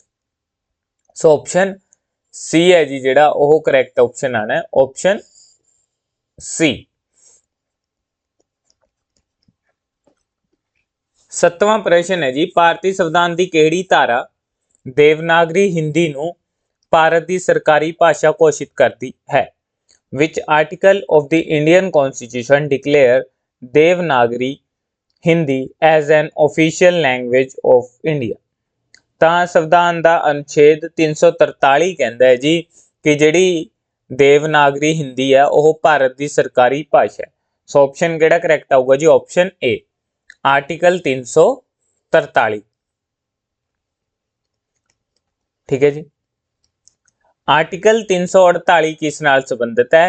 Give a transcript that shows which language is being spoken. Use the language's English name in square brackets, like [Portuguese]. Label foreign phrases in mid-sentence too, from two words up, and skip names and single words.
[Punjabi] ਸੋ [English] option C [Punjabi] ਹੈ ਜੀ ਜਿਹੜਾ ਉਹ [English] correct option [Punjabi] ਆਣਾ ਹੈ, [English] option C. [Punjabi] ਸੱਤਵਾਂ ਪ੍ਰਸ਼ਨ ਹੈ ਜੀ, ਭਾਰਤੀ ਸੰਵਿਧਾਨ ਦੀ ਕਿਹੜੀ ਧਾਰਾ ਦੇਵਨਾਗਰੀ ਹਿੰਦੀ ਨੂੰ ਭਾਰਤ ਦੀ ਸਰਕਾਰੀ ਭਾਸ਼ਾ ਘੋਸ਼ਿਤ ਕਰਦੀ ਹੈ? [English] Which article of the Indian Constitution declare ਦੇਵਨਾਗਰੀ ਹਿੰਦੀ as an official language of India? [Punjabi] ਤਾਂ ਸੰਵਿਧਾਨ ਦਾ ਅਨੁਛੇਦ 343 ਕਹਿੰਦਾ ਹੈ ਜੀ ਕਿ ਜਿਹੜੀ ਦੇਵਨਾਗਰੀ ਹਿੰਦੀ ਹੈ ਉਹ ਭਾਰਤ ਦੀ ਸਰਕਾਰੀ ਭਾਸ਼ਾ ਹੈ। ਸੋ ਆਪਸ਼ਨ ਕਿਹੜਾ ਕਰੈਕਟ ਆਊਗਾ ਜੀ? [English] option A, article 343. [Punjabi] ਠੀਕ ਹੈ ਜੀ, ਆਰਟੀਕਲ 348 ਕਿਸ ਨਾਲ ਸੰਬੰਧਿਤ ਹੈ?